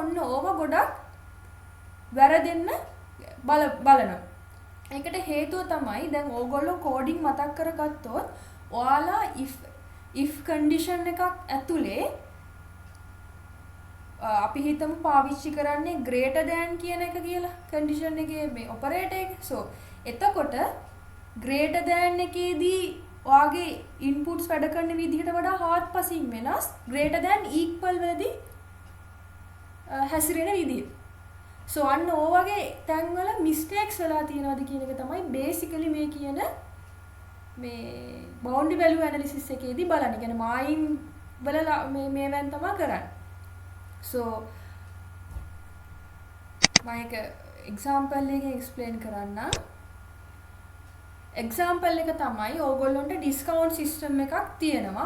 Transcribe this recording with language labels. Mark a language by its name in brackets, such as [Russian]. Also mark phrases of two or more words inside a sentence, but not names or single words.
[Sinhala] ඔන්න ඕවා ගොඩක් වැරදෙන්න බලනවා. ඒකට හේතුව තමයි දැන් ඕගොල්ලෝ කෝඩින් මතක් කරගත්තොත් ඔයාලා [English] if condition [Sinhala] එකක් ඇතුලේ අපි හිතමු පාවිච්චි කරන්නේ [English] greater than [Sinhala] කියන එක කියලා condition එකේ මේ operator එක. So එතකොට [English] greater than [Sinhala] එකේදී ඔයාගේ inputs වැඩ කරන විදිහට වඩා හාත්පසින් වෙනස් [English] greater than equal [Sinhala] වලදී හැසිරෙන විදිහ. So අන්න ඕ වගේ තැන්වල mistakes වෙලා තියෙනවද කියන එක තමයි basically මේ කියන මේ [English] boundary value analysis [Sinhala] එකේදී බලන්නේ. කියන්නේ මායිම් වල මේවෙන් තමයි කරන්නේ. So මම එක example එකකින් explain කරන්න. example එක තමයි ඕගොල්ලොන්ට [English] discount system [Sinhala] එකක් තියෙනවා.